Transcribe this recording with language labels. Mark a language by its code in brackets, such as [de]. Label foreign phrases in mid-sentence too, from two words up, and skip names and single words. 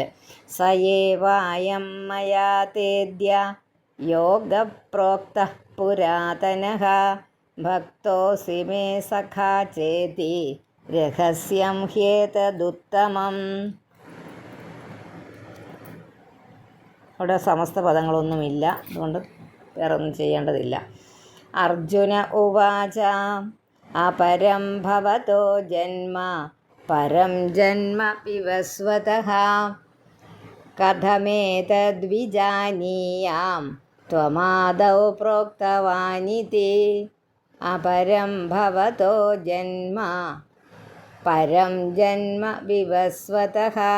[sa] സയേവായം മയാ തേദ്യ യോഗപ്രോക്തഃ പുരാതനഃ ഭക്തോസി മേ സഖാ ചേതി രഹസ്യം ഹ്യേതദുത്തമം. [ml] അവിടെ സമസ്ത പദങ്ങളൊന്നുമില്ല. അതുകൊണ്ട് വേറെ ഒന്നും ചെയ്യേണ്ടതില്ല. [sa] അർജുന ഉവാച. अपरं भवतो जन्म परं जन्म विवस्वतः कथमेतद्विजानीयां त्वमादौ प्रोक्तवानिति अपरं भवतो जन्म परं जन्म विवस्वतः